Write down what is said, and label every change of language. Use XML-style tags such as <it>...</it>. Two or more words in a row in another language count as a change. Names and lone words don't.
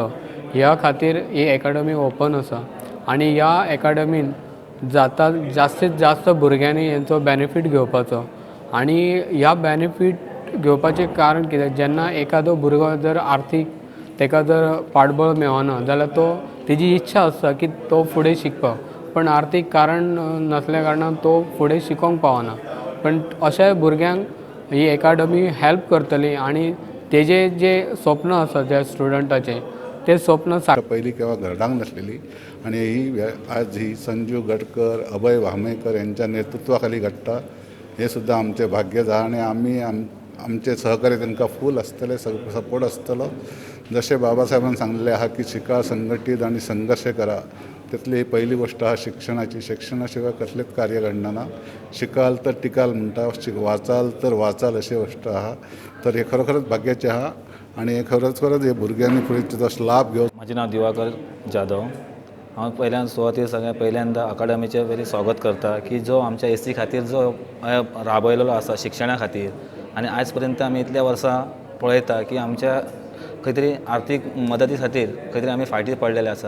<kok>ह्या खातीर ही अकॅडमी ओपन आसा आनी ह्या अकॅडमीन जास्तीत जास्त भुरग्यांनी हेंचो बेनिफीट घेवपाचो आनी ह्या बेनिफीट घेवपाचें कारण कितें, जेन्ना एखादो भुरगो जर आर्थीक ताका जर पाठबळ मेळना जाल्यार तो तेजी इच्छा आसता की तो फुडें शिकपाक, पण आर्थीक कारण नसल्या कारणान तो फुडें शिकोंक पावना. पण अशा भुरग्यांक ही एकाडमी हेल्प करतली आनी तेजे जे स्वप्न आसा त्या स्टुडंटाचे ते स्वप्न</kok> <mr>पहिली केव्हा घडणांक नसलेली आणि आज ही संजीव गडकर, अभय भामेकर यांच्या नेतृत्वाखाली घडटा हे सुद्धा आमचे भाग्य जा आणि आम्ही आमचे सहकार्य त्यांना फूल असतले, सपोर्ट असतलो. जसे बाबासाहेबांनी सांगलेले आहा की शिका, संघटित आणि संघर्ष करा. त्यातली पहिली गोष्ट हा शिक्षणाची. शिक्षणाशिवाय कसलेच कार्य घडना. शिकाल तर टिकाल म्हणटा, वाचाल तर वाचाल अशी गोष्ट आहा.</mr> <kok>तर हे खरोखरच भाग्याचे आहा आणि हे खरंच हे भुरग्यांनी फुडें ताचो लाभ घेवप.</kok> <mr>माझे नाव दिवाकर जाधव.</mr> <kok>हांव सुवातेर सगळ्यात पहिल्यांदा अकाडमीचे वेरी स्वागत करता की जो आमच्या एसी खातीर जो राबयलेलो आसा शिक्षणा खातीर, आनी आयज पर्यंत आमी इतल्या वर्सां पळयता की आमच्या खंय तरी आर्थीक मदती खातीर खंय तरी आमी फाटीं पडलेले आसा.</kok>